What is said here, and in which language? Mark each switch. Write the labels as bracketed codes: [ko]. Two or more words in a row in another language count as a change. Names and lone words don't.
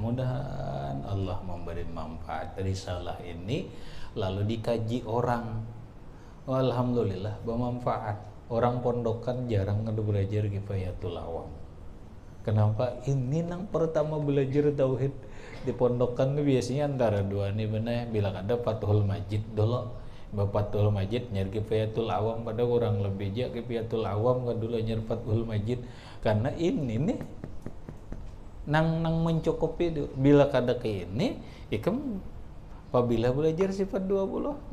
[id] Mudahan Allah memberi manfaat risalah ini lalu dikaji orang. Alhamdulillah bermanfaat. Orang pondokan jarang belajar Kifayatul Awam. Kenapa? [bjn] Ini nang pertama belajar tauhid di pondokan itu biasanya antara dua nih benar. Bila ada Fathul Majid dulu, Fathul Majid nyari Kifayatul Awam pada kurang lebih aja Kifayatul Awam kan dulu nyari Fathul Majid. Karena ini nih nang mencukupi itu. Bila kada ke ini, ikam apabila belajar sifat 20.